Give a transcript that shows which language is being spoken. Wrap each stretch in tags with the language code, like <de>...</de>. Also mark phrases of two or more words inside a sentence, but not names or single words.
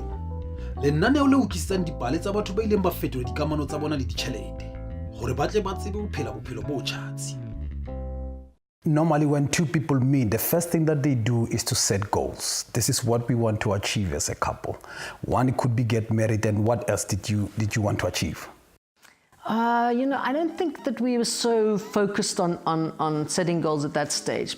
<st>Lenaneo le utlwisang dipale tsa batho ba ileng ba fetola dikamano tsa bona le ditjhelete hore ba tle ba tsebe ho phela bophelo bo tjhatsi.</st> <en>Normally, when two people meet, the first thing that they do is to set goals. This is what we want to achieve as a couple. One could be get married, and what else did you want to achieve? I don't think that we were so focused on setting goals at that stage.</en>